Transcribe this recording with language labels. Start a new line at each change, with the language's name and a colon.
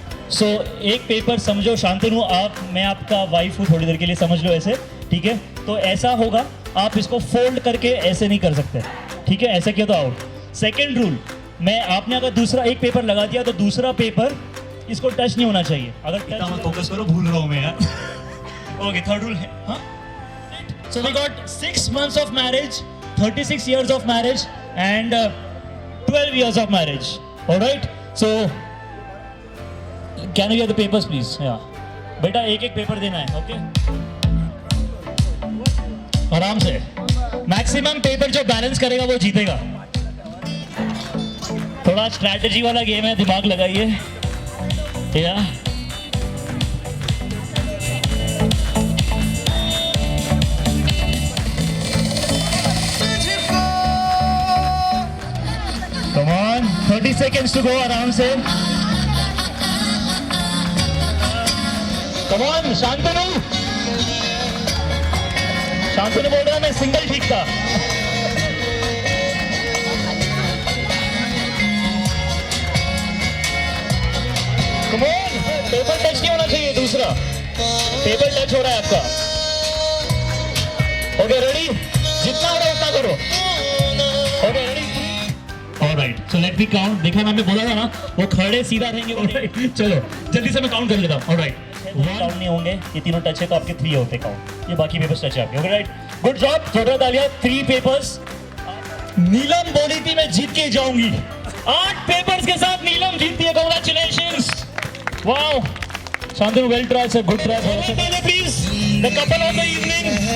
Hindi: सो एक पेपर समझो, शांतनु मैं आपका वाइफ हूँ, थोड़ी देर के लिए समझ लो ऐसे, ठीक है. तो ऐसा होगा, आप इसको फोल्ड करके ऐसे नहीं कर सकते, ठीक है. ऐसे किया तो आउट. सेकेंड रूल, आपने अगर दूसरा एक पेपर लगा दिया तो दूसरा पेपर इसको टच नहीं होना चाहिए. अगर टच, फोकस करो, भूल रहा हूँ मैं यार. ओके, थर्ड रूल है.
English: हाँ, so we got 6 months of marriage, 36 years of marriage, and 12 years of marriage. All right, so can we have the papers please?
Hindi: Yeah, बेटा एक पेपर देना है. ओके, आराम से. मैक्सिमम पेपर जो बैलेंस करेगा वो जीतेगा. थोड़ा स्ट्रैटेजी वाला गेम है, दिमाग लगाइए.
English: या come on, 30 seconds to go.
Hindi: आराम से.
English: come on,
Hindi: शांतनु बोल रहा है मैं सिंगल ठीक था.
English: come on,
Hindi: पेपर टच नहीं होना चाहिए. दूसरा पेपर टच हो रहा है आपका. Okay, ready? जितना हो रहा है उतना करो. Okay, ready?
English: Alright, so let me count.
Hindi: देखा मैंने बोला था ना, वो खड़े सीधा रहेंगे. ऑलराइट, चलो जल्दी से मैं काउंट कर लेता हूँ. ऑलराइट, काउंट नहीं होंगे, ये तीनों टच है तो आपके 3 होते काउंट. ये बाकी पेपर्स टच है आपके. Okay, right, good job. जोरदार तालियां. 3 पेपर्स. नीलम बोली थी मैं जीत के जाऊंगी. 8 पेपर्स के साथ नीलम जीतती है.
English: Congratulations. Wow, Shantanu, well tried, sir. Good try. Please, the couple of the evening.